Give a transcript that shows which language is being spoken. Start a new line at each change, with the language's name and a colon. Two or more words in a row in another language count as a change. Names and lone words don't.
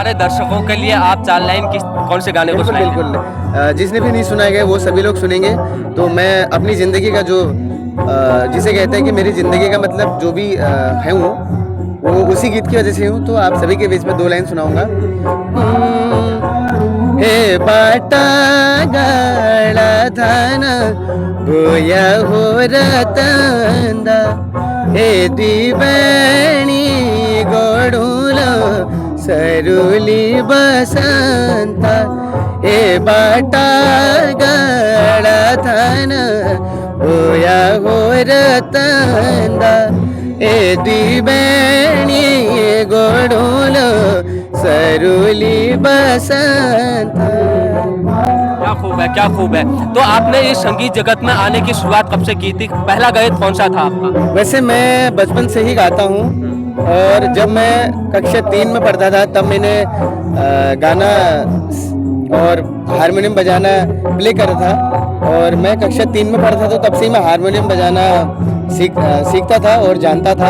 Hindi: हमारे दर्शकों के लिए आप 4 लाइन कौन से गाने को सुनाएंगे? बिल्कुल जिसने भी नहीं सुनाए गए वो सभी लोग सुनेंगे। तो मैं अपनी ज़िंदगी का जो जिसे कहते हैं कि मेरी ज़िंदगी का मतलब जो भी है वो उसी गीत की वजह से हूँ। तो आप सभी के बीच में 2 लाइन सुनाऊंगा।
Garhwali: हे बाटा गाळा धान भूया हो रतंदा हे दिवेणी गोडूल सरुली बसंता हे बाटा गाळा धान भूया हो रतंदा हे दिवेणी गोडूल सरुली बसंत।
Hindi: क्या खूब है। तो आपने इस संगीत जगत में आने की शुरुआत कब से की थी? पहला गायक कौन सा था आपका? वैसे मैं बचपन से ही गाता हूँ और जब मैं कक्षा 3 में पढ़ता था तब मैंने गाना और हारमोनियम बजाना प्ले करा था और मैं कक्षा 3 में पढ़ता था तो तब से ही मैं हारमोनियम बजाना सीखता था और जानता था।